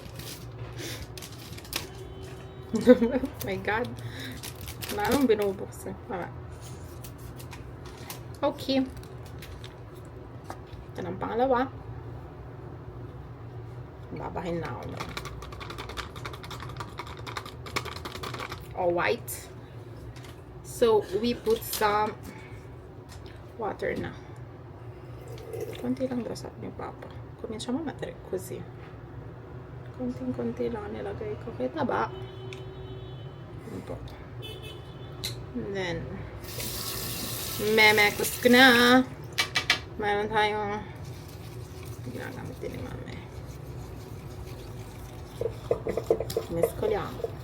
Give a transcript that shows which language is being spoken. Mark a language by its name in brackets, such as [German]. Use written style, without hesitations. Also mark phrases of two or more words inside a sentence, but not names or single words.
[English] My god, [Filipino] anong binubuksan? Okay, ito ng pangalawa. Babahin na ako na [English] all white. So we put some water na. [Filipino] Konti lang daw sabi ni Papa. [Italian] Cominciamo a mettere così. [Filipino] Konting-konti lang nilagay ko. Kita ba? [Italian] Un po. [English] And then, [Filipino] memekos ko na. Mayroon tayong ginagamitin ni Mame. [Italian] Mescoliamo.